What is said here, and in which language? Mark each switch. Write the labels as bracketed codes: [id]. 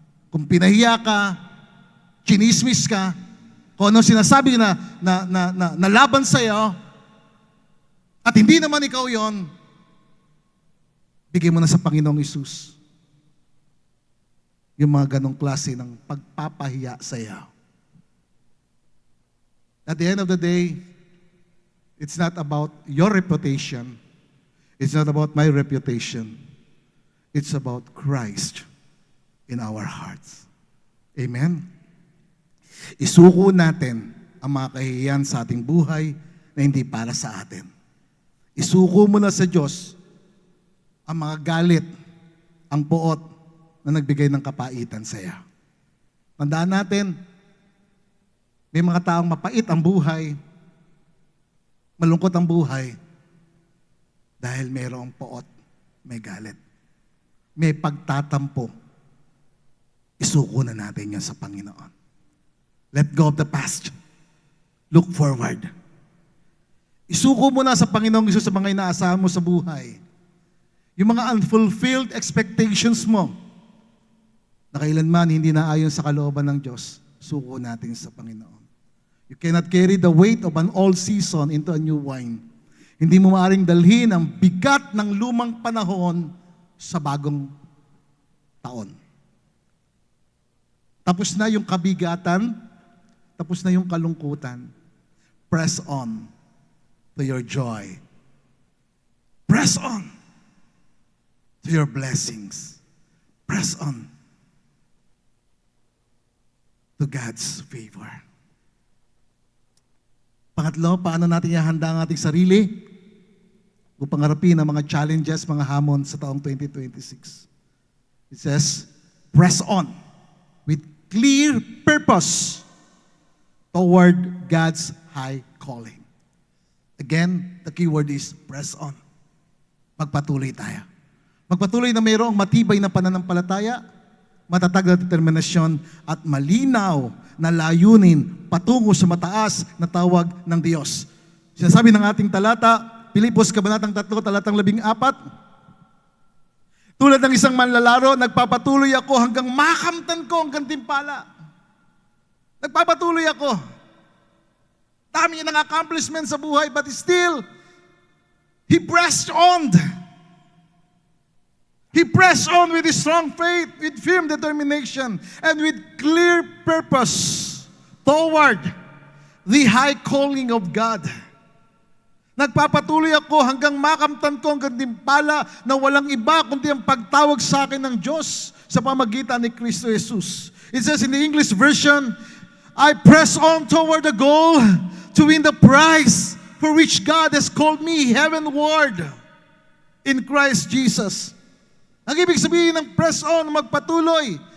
[tl] Kung pinahiya ka, chinismis ka, kung ano sinasabi na laban sa'yo, at hindi naman ikaw yon, bigay mo na sa Panginoong Hesus yung mga ganong klase ng pagpapahiya sa iyo. [en] At the end of the day, it's not about your reputation. It's not about my reputation. It's about Christ in our hearts. Amen? [tl] Isuko natin ang mga kahihiyan sa ating buhay na hindi para sa atin. Isuko mo na sa Diyos ang mga galit, ang puot na nagbigay ng kapaitan sa iyo. Tandaan natin, May mga taong mapait ang buhay, malungkot ang buhay, dahil mayroong poot, may galit, may pagtatampo. Isuko na natin yan sa Panginoon. [en] Let go of the past. Look forward. [tl] Isuko mo na sa Panginoong Hesus sa mga inaasahan mo sa buhay. Yung mga [en] unfulfilled expectations [tl] mo, na kailanman hindi naayon sa kalooban ng Diyos, suko natin sa Panginoon. [en] You cannot carry the weight of an old season into a new wine. [tl] Hindi mo maaaring dalhin ang bigat ng lumang panahon sa bagong taon. Tapos na yung kabigatan, tapos na yung kalungkutan. [en] Press on to your joy. Press on to your blessings. Press on to God's favor. [tl] Pangatlo, paano natin ihanda ang ating sarili upang harapin ang mga challenges, mga hamon sa taong 2026? [en] It says, press on with clear purpose toward God's high calling. Again, the key word is press on. [tl] Magpatuloy tayo. Magpatuloy na mayroong matibay na pananampalataya, matatag na determinasyon, at malinaw na layunin patungo sa mataas na tawag ng Diyos. Sinasabi ng ating talata, Pilipos Kabanatang 3, talatang 14, tulad ng isang manlalaro, nagpapatuloy ako hanggang makamtan ko ang gantimpala. Nagpapatuloy ako. Dami ng accomplishment sa buhay, [en] but still, he pressed on. He pressed on with his strong faith, with firm determination, and with clear purpose toward the high calling of God. [tl] Nagpapatuloy ako hanggang makamtan ko ang gantimpala na walang iba kundi ang pagtawag sa akin ng Diyos sa pamagitan ni Kristo Jesus. [en] It says in the English version, I press on toward the goal to win the prize for which God has called me heavenward in Christ Jesus. [tl] Ang ibig sabihin ng press on, magpatuloy.